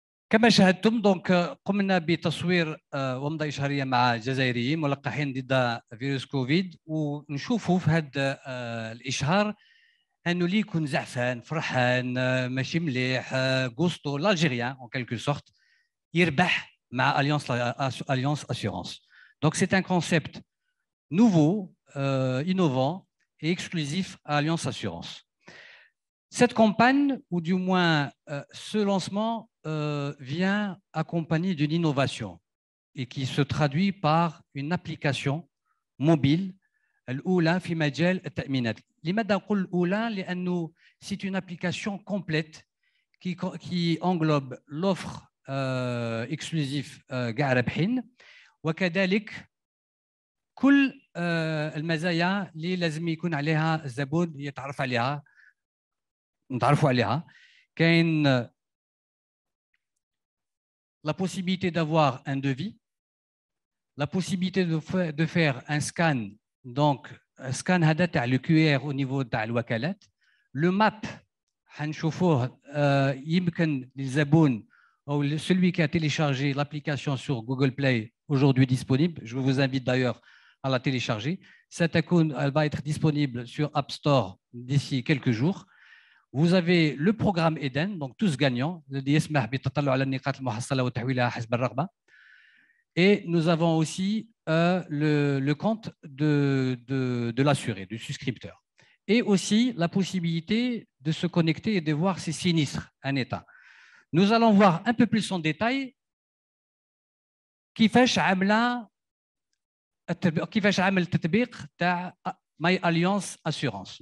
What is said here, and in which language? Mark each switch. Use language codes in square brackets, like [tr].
[ar] كما شاهدتم دونك قمنا بتصوير ومضة إشهارية مع جزائريين ملقحين ضد فيروس كوفيد، ونشوفوا في هذا الإشهار انه اللي يكون زعفان فرحان ماشي مليح غوستو [fr] l'Algérien en quelque sorte [ar] يربح مع Alliance Assurance. [fr] Donc c'est un concept nouveau, innovant et exclusif à Alliance Assurance. Cette campagne, ou du moins ce lancement, vient accompagné d'une innovation et qui se traduit par une application mobile [ar] الأولى في مجال التأمينات. لماذا نقول الأولى؟ لأنه [fr] c'est une application complète qui englobe l'offre exclusif [ar] كاع رابحين وكذلك كل المزايا اللي لازم يكون عليها الزبون يتعرف عليها نتعرفوا عليها. [fr] كاين la possibilité d'avoir un devis, la possibilité de faire un scan. Donc, scan [ar] هذا تاع [fr] le QR au niveau [ar] تاع الوكالات. [fr] Le map [ar] حنشوفوه يمكن للزبون [fr] ou celui qui a téléchargé l'application sur Google Play aujourd'hui disponible. Je vous invite d'ailleurs à la télécharger. Elle va être disponible sur App Store d'ici quelques jours. Vous avez le programme Eden, donc tous gagnants. [ar] الذي يسمح بالتطلع على النقاط المحصلة وتحويلها حسب الرغبة. [fr] Et nous avons aussi le compte de l'assuré, du souscripteur. Et aussi la possibilité de se connecter et de voir ses sinistres en état. Nous allons voir un peu plus en détail [ar] كيفاش عامل التطبيق تاع [fr] My Alliance Assurance.